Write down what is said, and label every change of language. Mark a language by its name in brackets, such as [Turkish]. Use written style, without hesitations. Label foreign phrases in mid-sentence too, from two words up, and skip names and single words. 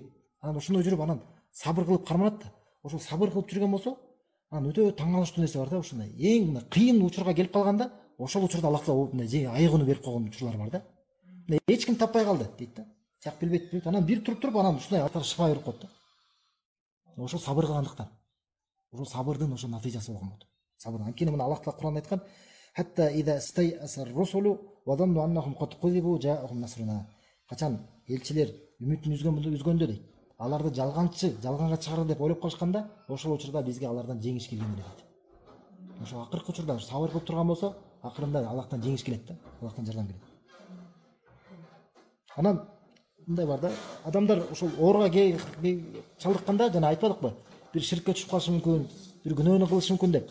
[Kyrgyz] Анан ошондой жүрүп, анан сабыр кылып карманат да. Ошол сабыр кылып жүргөн болсо, анан өтө таң калыштуу нерсе бар да, ушундай эң кыйын учурга келип калганда, ошол учурда Аллах Таала айыгууну берип койгон учурлар бар да. Эч ким таппай калды дейт да. Тияк билбейт, анан бир туруп, анан ушундай Аллах Таала шифа берип коет да. Ошол сабыр кылгандыктан. Ошол сабырдын ошол натыйжасы болгон болот. Сабыр. Анткени мына Аллах Таала Кур'анда айткан: [Arabic] "حتى إذا استيأس الرسل وظنوا أنهم قد كذبوا جاءهم نصرنا." [Kyrgyz] Качан элчилер үмүтүн үзгөндө дейт. Аларды жалганга чыгарыр деп ойлоп калышканда, ошол учурда бизге алардан жеңиш келген эле дейт. Ошол акыркы учурда сабыр кылып турган болсо, акырында Аллахтан жеңиш келет да, Аллахтан жардам келет. Анан мындай бар да, адамдар ошол ооруга чалдыкканда жана айтпадыкпы, бир ширкке түшүп калышы мүмкүн, бир күнөөнү кылышы мүмкүн деп.